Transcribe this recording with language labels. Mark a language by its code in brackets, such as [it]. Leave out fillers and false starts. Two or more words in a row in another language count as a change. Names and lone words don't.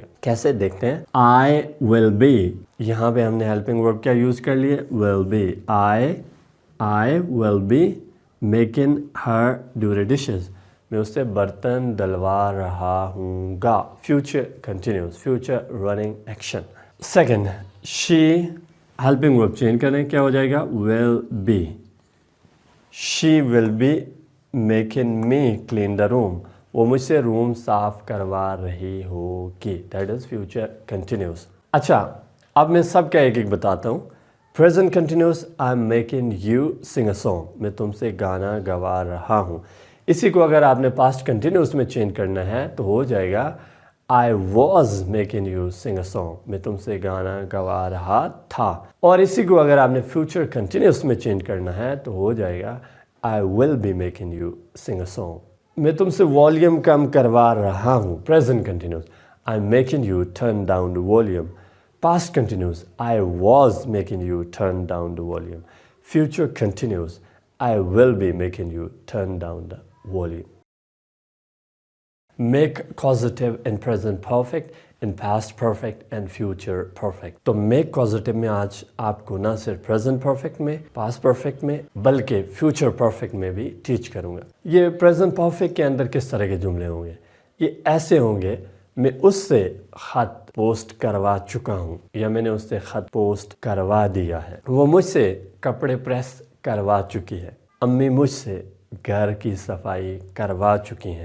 [hi] कैसे देखते हैं, [en] I will be, [hi] यहाँ पे हमने [en] helping verb [hi] क्या यूज़ कर लिए, [en] will be. I will be making her do the dishes, [hi] मैं उससे बर्तन डलवा रहा हूँगा। [en] Future continuous, future running action. Second, she, helping verb change [hi] करें, क्या हो जाएगा, [en] will be. She will be making me clean the room, [hi] वो मुझसे रूम साफ करवा रही होगी, [en] that is future continuous. [hi] अच्छा, अब मैं सबका एक एक बताता हूँ। [en] present continuous, I am making you sing a song, [hi] मैं तुमसे गाना गवा रहा हूँ। इसी को अगर आपने [en] past continuous [hi] में चेंज करना है तो हो जाएगा [en] I was making you sing a song, [hi] मैं तुमसे गाना गवा रहा था। और इसी को अगर आपने [en] future continuous [hi] में चेंज करना है तो हो जाएगा [en] I will be making you sing a song, [hi] मैं तुमसे वॉल्यूम कम करवा रहा हूँ। [en] present continuous, I am making you turn down the volume, Past continues, I was making you turn down the volume. Future continues, I will be making you turn down the volume. Make causative in present perfect, in past perfect and future perfect. [hi] तो [en] make causative [hi] में आज आपको ना सिर्फ [en] present perfect [hi] में, [en] past perfect [hi] में, बल्कि [en] future perfect [hi] में भी teach करूँगा। ये [en] present perfect [hi] के अंदर किस तरह के जुमले होंगे? ये ऐसे होंगे, मैं उससे खत पोस्ट करवा चुका हूँ या मैंने उससे खत पोस्ट करवा दिया है। वो मुझसे कपड़े प्रेस करवा चुकी है। अम्मी मुझसे घर की सफाई करवा चुकी हैं।